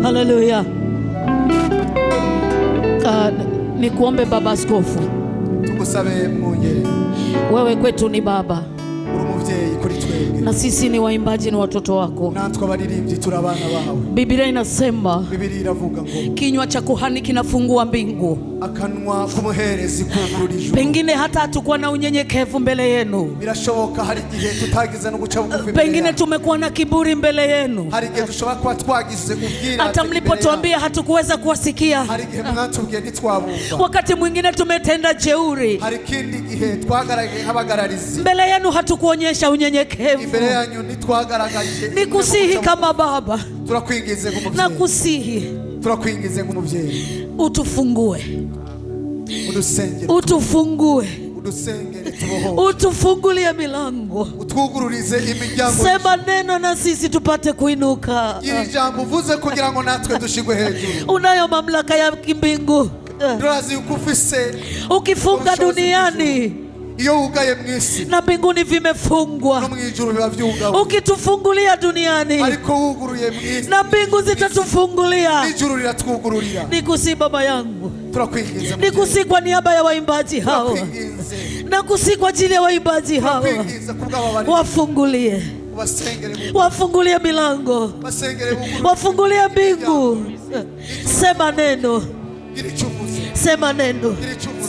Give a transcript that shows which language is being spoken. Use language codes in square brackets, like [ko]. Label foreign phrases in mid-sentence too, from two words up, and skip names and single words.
[sw] Haleluya. Nikuombe baba askofu, [rn] tukusabe mwongere. [sw] wewe kwetu ni baba, [rn] uri umuvyeyi kuri twebwe, [sw] na sisi ni waimbaji, ni watoto wako. [rn] natwe abaririmbyi turi abana bawe. [sw] Biblia inasema, [rn] Biblia iravuga ngo [sw] kinywa cha kuhani kinafungua mbingu. [rn] akanwa k'umuherezi kugurura ijuru. [sw] Pengine hata hatukuwa na unyenyekevu mbele yenu, [rn] birashoboka hari igihe tutagize no guca bugufi. [sw] pengine tumekuwa na kiburi mbele yenu, [rn] hari igihe dushobora kuba twagize ubwira, [sw] hata mlipotuambia hatukuweza kuwasikia. [rn] hari igihe mwatubwiye ntitwabumva. [sw] Wakati mwingine tumetenda jeuri, [rn] hari ikindi gihe twagaragaye nk'abagararizi [sw] mbele yenu hatukuonyesha unyenyekevu. [rn] imbere yanyu ntitwagaragaje. [sw] Nikusihi kama baba, [rn] turakwingize nk'umuvyeyi, [sw] nakusihi [rn] turakwingize nk'umuvyeyi, [sw] utufungue, [rn] udusengere, [sw] utufungue, [rn] udusengere tuboho, [sw] utufungulie milango, [rn] utwugururize imiryango. [sw] sema neno na sisi tupate kuinuka. [rn] iri jambo uvuze kugira ngo natwe dushigwe hejuru. [sw] Unayo mamlaka ya kimbingu. [rn] turazi yuko ufise [sw] Ukifunga duniani, [rn] iyo wugaye mw'isi [sw] na mbinguni vimefungwa. [rn] no mw'ijuru biba vyugawe. [sw] Ukitufungulia duniani, [rn] ariko wuguruye mw'isi [sw] na mbingu zitatufungulia. [rn] n'ijuru riratwugururira. [sw] Nikusi baba yangu, [rn] turakwingiza, [sw] nikusi kwa niaba ya waimbaji hawa, [rn] turakwingize, [sw] nakusi kwa ajili ya waimbaji hawa, [rn] turakwingiza kubw'ababari. [sw] wafungulie, [rn] Basengere, [sw] wafungulie milango, [rn] basengere, [sw] wafungulie mbingu. Sema neno, [rn] gira icyo uvuze, [sw] sema neno, [rn] gira icyo uvuze.